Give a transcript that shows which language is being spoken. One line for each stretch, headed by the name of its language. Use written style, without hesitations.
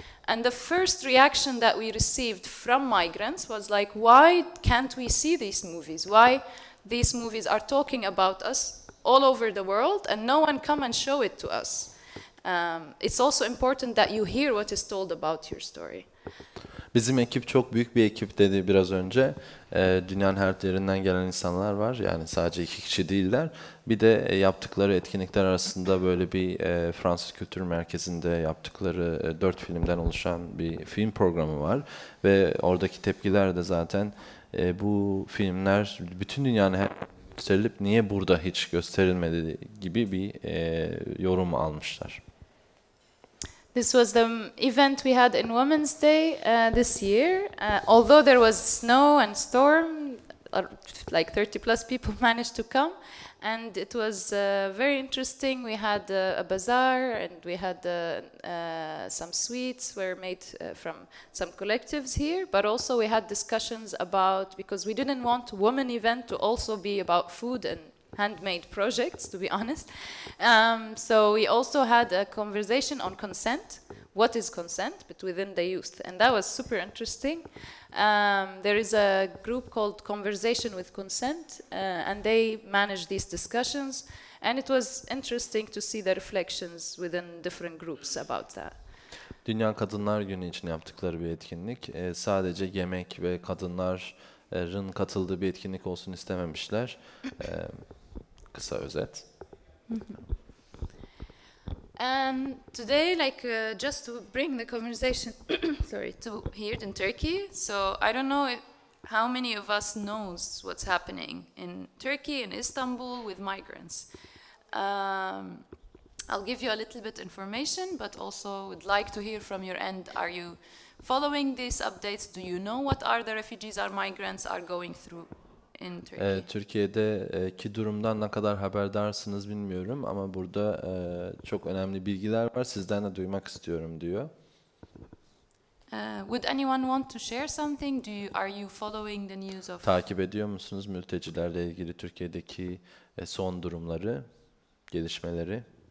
English: And the first reaction that we received from migrants was like, why can't we see these movies? Why these movies are talking about us all over the world and no one come and show it to us? It's also important that you hear what is told about your story.
Turkish: Bizim ekip çok büyük bir ekip dedi biraz önce. Dünyanın her yerinden gelen insanlar var. Yani sadece 2 kişi değiller. Bir de yaptıkları etkinlikler arasında böyle bir Fransız Kültür Merkezi'nde yaptıkları 4 filmden oluşan bir film programı var. Ve oradaki tepkiler de zaten bu filmler bütün dünyanın her gösterilip niye burada hiç gösterilmedi gibi bir yorum almışlar.
English: This was the event we had in Women's Day this year. Although there was snow and storm, like 30 plus people managed to come. And it was very interesting. We had a bazaar and we had some sweets were made from some collectives here. But also we had discussions about, because we didn't want women event to also be about food and handmade projects, to be honest. So we also had a conversation on consent. What is consent, but within the youth? And that was super interesting. There is a group called Conversation with Consent, and they manage these discussions. And it was interesting to see the reflections within different groups about that.
Turkish: Dünya Kadınlar Günü için yaptıkları bir etkinlik. Sadece yemek ve kadınların katıldığı bir etkinlik olsun istememişler. Kısa özet.
English: And today, just to bring the conversation, to here in Turkey. So I don't know how many of us knows what's happening in Turkey, in Istanbul, with migrants. I'll give you a little bit information, but also would like to hear from your end. Are you following these updates? Do you know what are the refugees or migrants are going through in Turkey?
Turkish: Türkiye'deki durumdan ne kadar haberdarsınız bilmiyorum ama burada çok önemli bilgiler var. Sizden de duymak istiyorum diyor.
English: Would anyone want to share something? Are you following the news of?
Turkish: Takip ediyor musunuz mültecilerle ilgili Türkiye'deki son durumları, gelişmeleri?